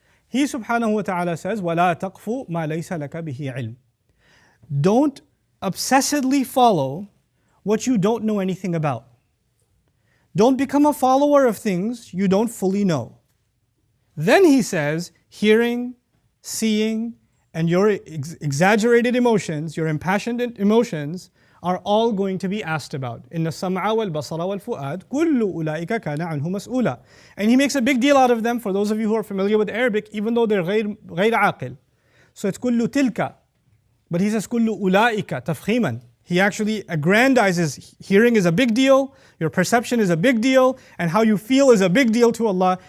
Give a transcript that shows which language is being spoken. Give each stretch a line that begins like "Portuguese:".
English: He subhanahu wa ta'ala says,
Arabic: وَلَا تَقْفُ مَا لَيْسَ لَكَ بِهِ عِلْمٍ.
English: Don't obsessively follow what you don't know anything about. Don't become a follower of things you don't fully know. Then he says, hearing, seeing, and your exaggerated emotions, your impassioned emotions, are all going to be asked about.
Arabic: إِنَّ السَّمْعَ وَالْبَصَرَ وَالْفُؤَادَ كُلُّ أُولَٰئِكَ كَانَ عَنْهُ مَسْئُولًا.
English: And he makes a big deal out of them for those of you who are familiar with Arabic, even though they're
Arabic: غير عاقل.
English: So it's
Arabic: كُلُّ تِلْكَ.
English: But he says
Arabic: كُلُّ أُولَٰئِكَ تَفْخِيمًا.
English: He actually aggrandizes, hearing is a big deal, your perception is a big deal, and how you feel is a big deal to Allah.